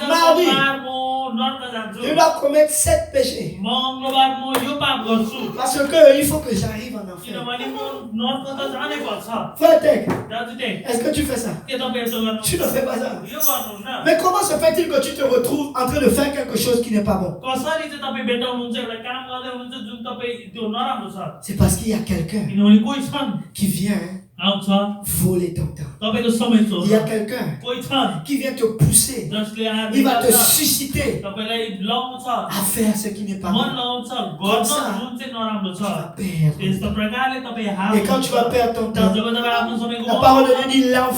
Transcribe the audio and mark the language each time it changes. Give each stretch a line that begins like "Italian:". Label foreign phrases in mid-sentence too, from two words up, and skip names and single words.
French: Mardi.
Nepali: सोमबार म नर्क जान्छु
French: Je dois commettre 7 péchés.
Nepali: मङ्गलबार म यो पाप गर्छु
French: Parce que il faut que j'arrive en enfer.
Nepali: किनभने म नर्क त जानै पर्छ
French: Frère Tech,
Nepali: दाजु टे
French: est-ce que tu fais ça?
Nepali: के तपाईँ यसो गर्नु
French: Tu ne fais pas ça.
Nepali: यो गर्नुहुन्न
French: Mais comment se fait-il que tu te retrouves en train de faire quelque chose qui n'est pas bon?
Nepali: कसरी चाहिँ तपाईँ भेटाउनुहुन्छ एउटा काम गर्दै हुनुहुन्छ जुन तपाईँ त्यो नराम्रो छ
French: C'est parce qu'il y a quelqu'un
Nepali: किनभने कोही छन्
French: qui vient
Nepali: आउँछ
French: voler ton temps.
Nepali: तपाईको समय
French: Il y a
Nepali: चोर्छ
French: quelqu'un
Nepali: कोही छन्
French: qui vient te pousser.
Nepali: जसले
French: Il va te
Nepali: आएर
French: susciter
Nepali: तपाईलाई लाउँछ
French: à faire ce qui n'est pas
Nepali: मन
French: bon.
Nepali: लाउँछ गर्न जुन चाहिँ नराम्रो
French: Tu
Nepali: छ
French: vas perdre.
Nepali: त्यस्तो प्रकारले तपाईँ
French: Et quand tu vas perdre ton temps,
Nepali: जब तपाईँ आफ्नो समयको
French: la parole de Dieu dit l'enfer